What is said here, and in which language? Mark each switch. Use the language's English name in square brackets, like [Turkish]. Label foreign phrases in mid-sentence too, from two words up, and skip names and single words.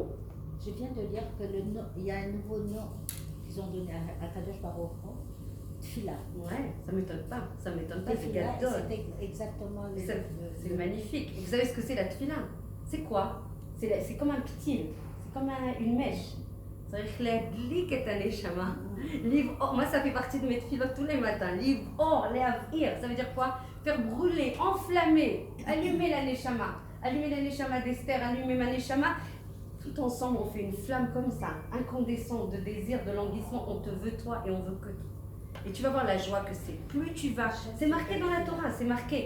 [French] Je viens de lire qu'il y a un nouveau nom qu'ils ont donné à [Hebrew] קדוש ברוך הוא, [French] Tfila. Ouais, ça ne m'étonne pas. Ça m'étonne pas, c'est Tfila, gadol. c'est exactement C'est magnifique. Et vous savez ce que c'est la tfila? C'est quoi? C'est comme un ptil, c'est comme une mèche. [Hebrew] צריך להדליק את הנשמה, לבעור, [French] moi ça fait partie de mes tfilotes tous les matins, [Hebrew] לבעור, להבעיר, [French] ça veut dire quoi? Faire brûler, enflammer, allumer la neshama d'Esther, allumer ma neshama, tout ensemble on fait une flamme comme ça, incandescente de désir, de languissement, on te veut toi et on veut que toi. Et tu vas voir la joie que c'est. Plus tu vas, c'est marqué dans la Torah, c'est marqué.